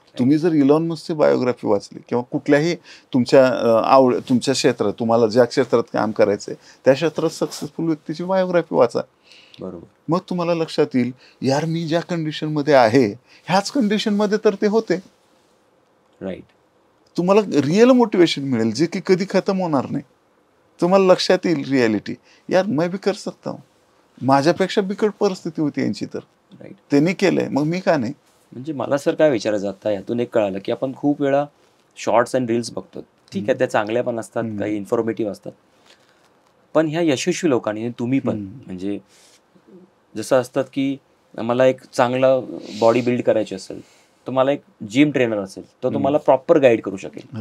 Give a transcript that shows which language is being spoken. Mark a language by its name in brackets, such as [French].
[Marathi] तुम्ही जर Elon मस्कची biography वाचली किंवा कुठल्याही तुमच्या क्षेत्रात, तुम्हाला ज्या क्षेत्रात काम करायचं आहे त्या क्षेत्रात सक्सेसफुल व्यक्तीची बायोग्राफी वाचा. बरोबर. मग तुम्हाला लक्षात येईल, यार मी ज्या कंडिशनमध्ये आहे ह्याच कंडिशनमध्ये तर ते होते. [English] Right. [Marathi] तुम्हाला रिअल मोटिवेशन मिळेल, जे की कधी खतम होणार नाही. तुम्हाला लक्षात येईल रियालिटी, यार मैं भी कर सकता हूँ. माझ्यापेक्षा बिकट परिस्थिती होती यांची, तर त्यांनी केलंय, मग मी का नाही. म्हणजे मला सर काय विचारायचं आता, यातून एक कळालं की आपण खूप वेळा शॉर्ट्स अँड रील्स बघतो. ठीक आहे, त्या चांगल्या पण असतात, काही इन्फॉर्मेटिव्ह असतात. पण ह्या यशस्वी लोकांनी, तुम्ही पण, म्हणजे जसं असतात की मला एक चांगला बॉडी बिल्ड करायची असेल तर मला एक जिम ट्रेनर असेल तर तुम्हाला प्रॉपर गाईड करू शकेल.